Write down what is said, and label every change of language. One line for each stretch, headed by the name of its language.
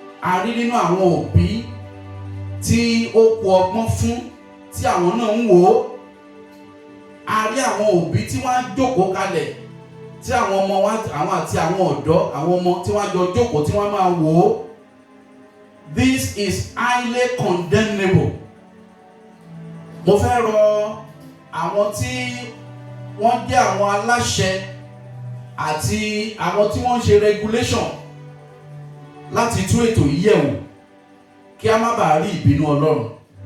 Yoruba: A rí nínú àwọn òbí tí ó kù ọgbọ́n fún tí àwọn náà ń wò ó. A rí àwọn òbí tí wọ́n á jókòó kalẹ̀ tí àwọn ọmọ wa, àwọn àti àwọn ọ̀dọ́, àwọn ọmọ tí wọ́n á jọ jókòó tí wọ́n máa wò ó.
English: This is highly condemnable.
Yoruba: Mo fẹ́ rọ àwọn tí wọ́n jẹ́ àwọn aláṣẹ àti àwọn tí wọ́n ń ṣe regulation láti tú ètò yìí yẹ̀ wò kí a má bàa rí ìbínú Ọlọ́run.